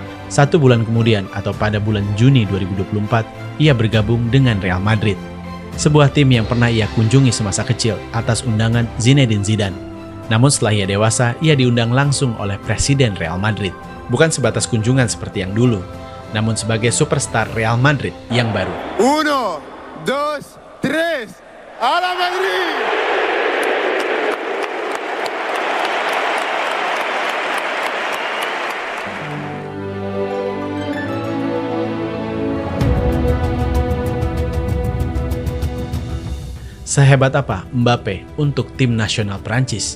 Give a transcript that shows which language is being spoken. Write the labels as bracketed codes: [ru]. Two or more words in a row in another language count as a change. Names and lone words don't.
[id] 1 bulan kemudian atau pada bulan Juni 2024, ia bergabung dengan Real Madrid, sebuah tim yang pernah ia kunjungi semasa kecil atas undangan Zinedine Zidane. Namun setelah ia dewasa, ia diundang langsung oleh Presiden Real Madrid. Bukan sebatas kunjungan seperti yang dulu, namun sebagai superstar Real Madrid yang baru. [es] 1, 2, 3, a la Madrid! [id] Sehebat apa Mbappe untuk tim nasional Prancis?